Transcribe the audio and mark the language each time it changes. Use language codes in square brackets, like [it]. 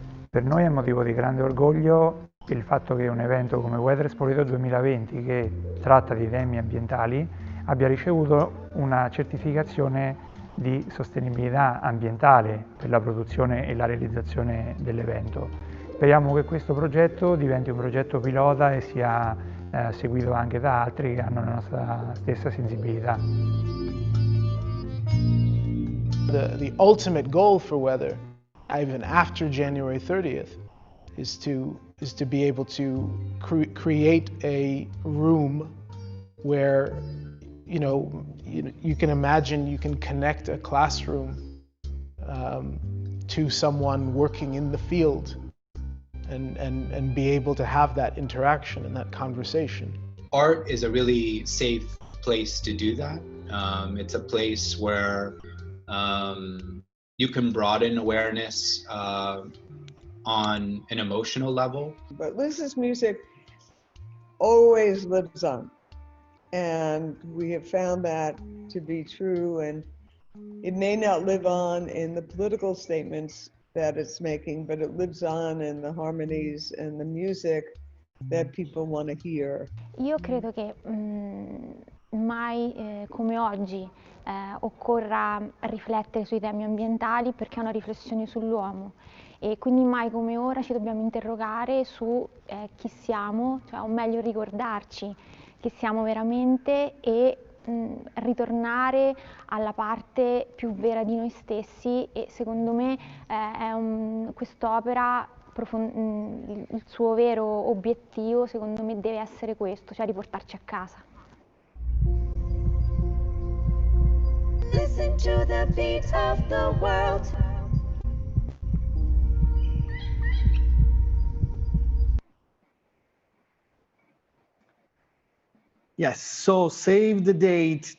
[it] Per noi è motivo di grande orgoglio il fatto che un evento come Weather Spoleto 2020, che tratta di temi ambientali, abbia ricevuto una certificazione di sostenibilità ambientale per la produzione e la realizzazione dell'evento. Speriamo che questo progetto diventi un progetto pilota e sia seguito anche da altri che hanno la nostra stessa sensibilità. [en] The ultimate goal for Weather, even after January 30th, is to be able to create a room where you can imagine you can connect a classroom to someone working in the field and be able to have that interaction and that conversation. Art is a really safe place to do that. It's a place where you can broaden awareness on an emotional level. But Liz's music always lives on. And we have found that to be true, and it may not live on in the political statements that it's making, but it lives on in the harmonies and the music that people want to hear. [it] Io credo che mai come oggi occorra riflettere sui temi ambientali, perché è una riflessione sull'uomo, e quindi mai come ora ci dobbiamo interrogare su chi siamo, cioè, o meglio ricordarci chi siamo veramente e ritornare alla parte più vera di noi stessi. E secondo me quest'opera, il suo vero obiettivo secondo me deve essere questo, cioè riportarci a casa. [en] Listen to the beat of the world. Yes, so save the date.